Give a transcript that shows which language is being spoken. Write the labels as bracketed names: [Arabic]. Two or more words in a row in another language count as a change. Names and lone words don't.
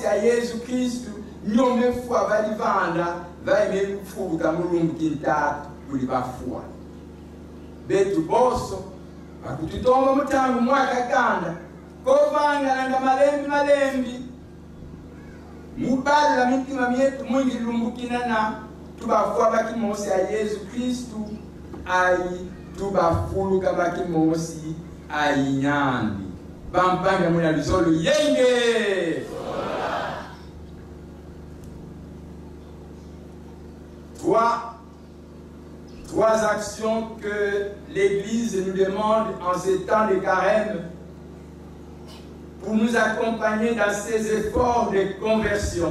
[Kongo] ya Yesu Kristu nyome fuwa balivanda vaime fuluka mulungu kintatu kuli bafuwa betu boso bakututomba mutangu mwaka kanda kovangalanga malembi mubalula mitima myetu mwingi lumbukinana tubafuwa bakimosi ya Yesu Kristu ayi tubafuluka bakimosi ayi nyambi bampanga muna luzolo yenge. [French] Trois actions que l'Église nous demande en ces temps de carême pour nous accompagner dans ces efforts de conversion.